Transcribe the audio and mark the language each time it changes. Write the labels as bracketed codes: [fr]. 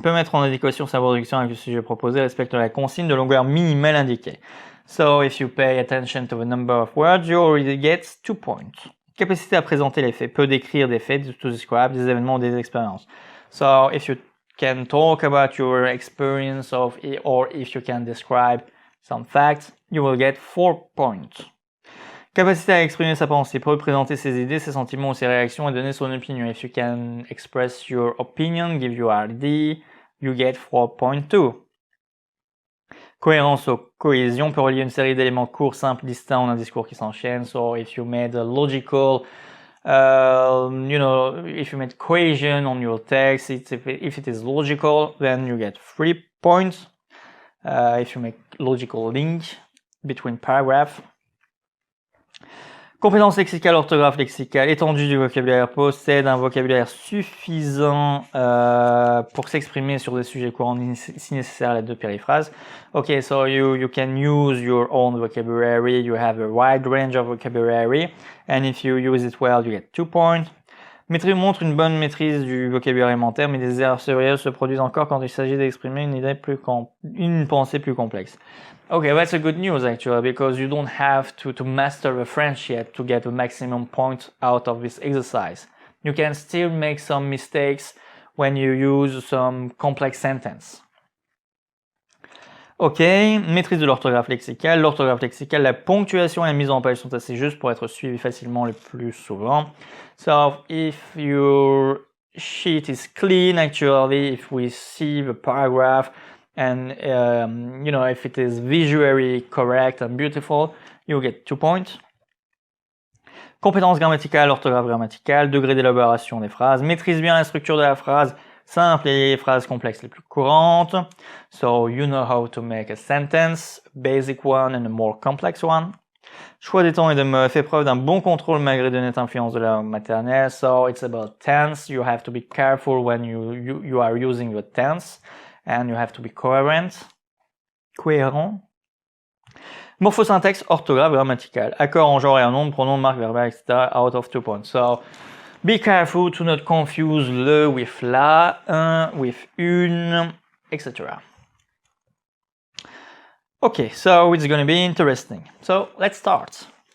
[fr] Peut mettre en adéquation sa production avec le sujet proposé. Respecte la consigne de longueur minimale indiquée. [en] So if you pay attention to the number of words, you already get 2 points. [fr] Capacité à présenter les faits. Peut décrire des faits, [en] to describe [fr] des événements ou des expériences. [en] So if you can talk about your experience of it, or if you can describe some facts, you will get 4 points. [fr] Capacité à exprimer sa pensée, peut présenter ses idées, ses sentiments ou ses réactions et donner son opinion. [en] If you can express your opinion, give your idea, you get 4.2. [fr] Cohérence ou cohésion, peut relier une série d'éléments courts, simples, distincts en un discours qui s'enchaîne. [en] So if you made a logical if you made cohesion on your text, if it is logical, then you get 3 points. If you make logical link between paragraphs. [fr] Compétence lexicale, orthographe lexicale, étendue du vocabulaire, possède un vocabulaire suffisant pour s'exprimer sur des sujets courants si nécessaire la 2 périphrases. [en] Okay, so you can use your own vocabulary, you have a wide range of vocabulary, and if you use it well, you get 2 points. Montre une bonne maîtrise du vocabulaire élémentaire, mais des erreurs sérieuses se produisent encore quand il s'agit d'exprimer une pensée plus complexe. Okay, that's a good news actually, because you don't have to master the French yet to get the maximum point out of this exercise. You can still make some mistakes when you use some complex sentence. [fr] Ok, maîtrise de l'orthographe lexicale. L'orthographe lexicale, la ponctuation et la mise en page sont assez justes pour être suivies facilement le plus souvent. [en] So if your sheet is clean, actually, if we see the paragraph and if it is visually correct and beautiful, you get 2 points. [fr] Compétences grammaticales, orthographe grammaticale, degré d'élaboration des phrases, maîtrise bien la structure de la phrase, simple et les phrases complexes les plus courantes. [en] So you know how to make a sentence, a basic one and a more complex one. [fr] Choix des temps et de mots, fait preuve d'un bon contrôle malgré de nettes influences de la langue maternelle. [en] So it's about tense. You have to be careful when you are using the tense and you have to be coherent. [fr] Cohérent. Morphosyntaxe, orthographe grammaticale. Accord en genre et en nombre, pronom, marque verbale, etc. [en] Out of 2 points. So be careful to not confuse le with la, un with une, etc. Okay, so it's going to be interesting. So let's start.